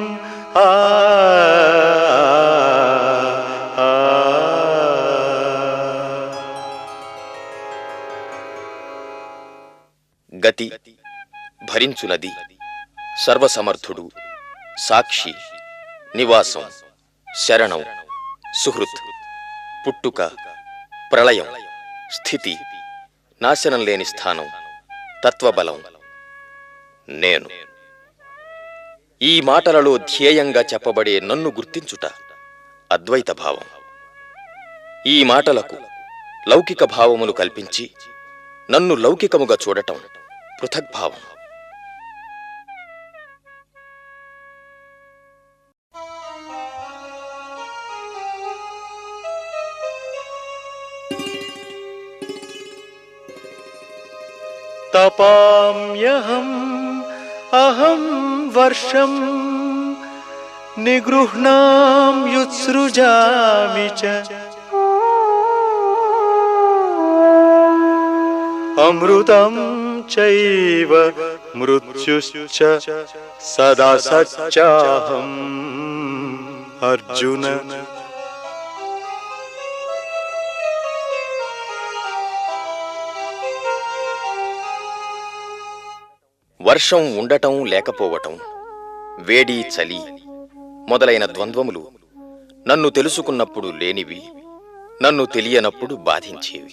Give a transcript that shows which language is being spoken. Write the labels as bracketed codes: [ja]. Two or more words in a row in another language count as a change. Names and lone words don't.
[te] గతి భరించునది, సర్వసమర్థుడు, సాక్షి, నివాసం, శరణం, సుహృత్, పుట్టుక, ప్రళయం, స్థితి, నాశనం లేని స్థానం, తత్వబలం నేను. ఈ మాటలలో ధ్యేయంగా చెప్పబడే నన్ను గుర్తించుట అద్వైత భావం. ఈ మాటలకు లౌకిక భావములు కల్పించి నన్ను లౌకికముగా చూడటం పృథగ్భావం. [sa] तपाम्यहम् अहं वर्षं निगृह्णाम्युत्सृजामि च अमृतं चैव मृत्युश्च सदा सच्चाहम् अर्जुन. [te] వర్షం ఉండటం లేకపోవటం, వేడి చలి మొదలైన ద్వంద్వములు నన్ను తెలుసుకున్నప్పుడు లేనివి, నన్ను తెలియనప్పుడు బాధించేవి.